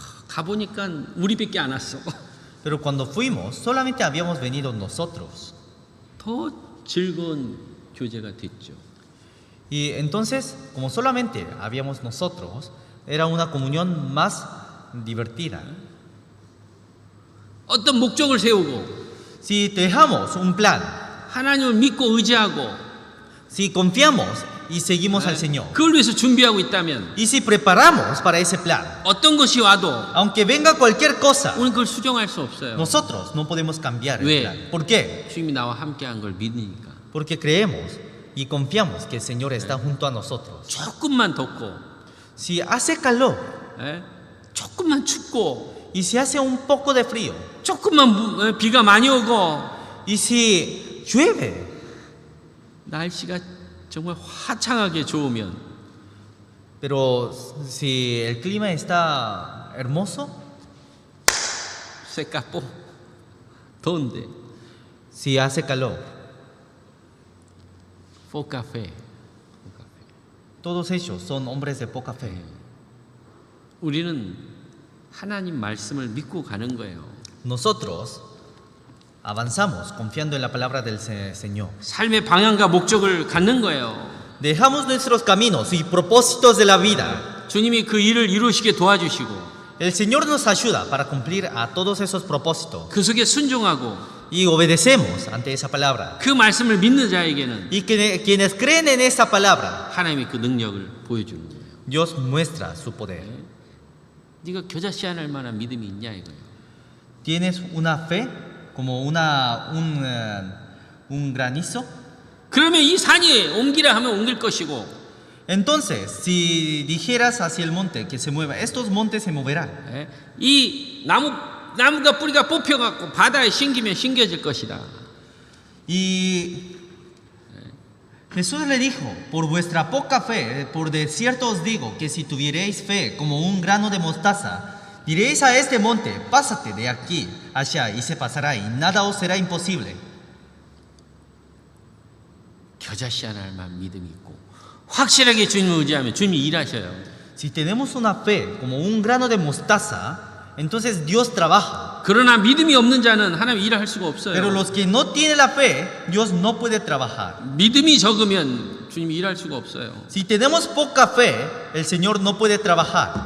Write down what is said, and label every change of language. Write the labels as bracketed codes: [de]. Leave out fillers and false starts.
[ko] 가보니까 우리밖에 안 왔어. [es] Pero cuando fuimos, solamente habíamos venido nosotros. [ko] 더 즐거운 교제가 됐죠. [es] Y entonces, como solamente habíamos nosotros, era una comunión más divertida. [ko] 어떤 목적을 세우고 [es] Si dejamos un plan, [ko] 하나님을 믿고 의지하고 [es] si confiamos y seguimos al Señor, [ko] 그걸 위해서 준비하고 있다면 [es] y si preparamos para ese plan, [ko] 어떤 것이 와도 [es] aunque venga cualquier cosa, [ko] 우리는 그걸 수정할 수 없어요. [es] nosotros no podemos cambiar el [ko] 왜? [es] plan. ¿Por qué? [ko] 주님이 나와 함께한 걸 믿으니까. [es] Porque creemos y confiamos que el Señor está junto a nosotros. [ko] 조금만 덥고 [es] Si hace calor [ko] 예? 조금만 춥고 [es] y si hace un poco de frío [ko] 조금만 비가 많이 오고 [es] y si llueve, [ko] 날씨가 정말 화창하게 좋으면 [es] pero si el clima está hermoso, se escapó. ¿Dónde? si hace calor, Poca fe. todos ellos son hombres de poca fe. [ko] 우리는 하나님 말씀을 믿고 가는 거예요. [es] Nosotros avanzamos confiando en la palabra del Señor. [ko] 삶의 방향과 목적을 갖는 거예요. [es] Dejamos nuestros caminos y propósitos de la vida. [ko] 주님이 그 일을 이루시게 도와주시고 [es] El Señor nos ayuda para cumplir a todos esos propósitos [ko] 그 속에 순종하고 [es] y obedecemos ante esa palabra. [ko] 그 말씀을 믿는 자에게는 [es] Y quienes creen en esa palabra, [ko] 하나님이 그 능력을 보여주는 거예요. [es] Dios muestra su poder. [ko] 네가 겨자씨 안 할 만한 믿음이 있냐 이거예요. [es] ¿Tienes una fe como un granizo? [ko] 그러면 이 산이 옮기라 하면 옮길 것이고 [es] Entonces, si dijeras hacia el monte que se mueva, estos montes se moverán. [ko] 예? 이 나무가 뿌리가 뽑혀갖고 바다에 심기면 심겨질 것이다. [es] Y Jesús le dijo, por vuestra poca fe, por de cierto os digo que si tuvierais fe como un grano de mostaza, diréis a este monte, pásate de aquí allá y se pasará y nada os será imposible. [ko] 겨자씨 안 할 만한 믿음이 있고 확실하게 주님을 의지하면 주님이 일하셔요. [es] Si tenemos una fe como un grano de mostaza, entonces Dios trabaja. [ko] 그러나 믿음이 없는 자는 하나님 일을 할 수가 없어요. [es] Pero los que no tienen la fe, Dios no puede trabajar. [ko] 믿음이 적으면 주님이 일할 수가 없어요. [es] Si tenemos poca fe, el Señor no puede trabajar.